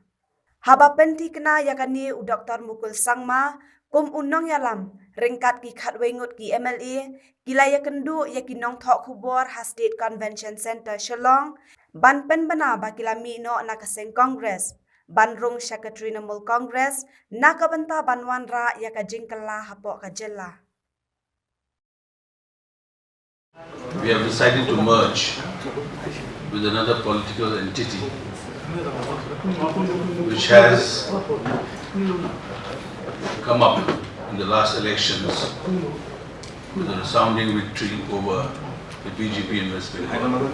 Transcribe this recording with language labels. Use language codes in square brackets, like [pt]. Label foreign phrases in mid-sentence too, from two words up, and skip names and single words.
[kha] Haba penti kena yakani u Dr. Mukul Sangma, kum unong yalam, ringkat ki khat wengut ki MLA, kilaya kendu ya kinong thok kubor ha State Convention Center Shillong, ban pen bana ba kilami no na kaseng Congress, ban rung siya ka Trinamool Congress, na kabanta banwan ra ya ka jingkala hapo ka jela. [en] We have decided to merge with another political entity which has come up in the last elections with a resounding victory over the BJP in West Bengal.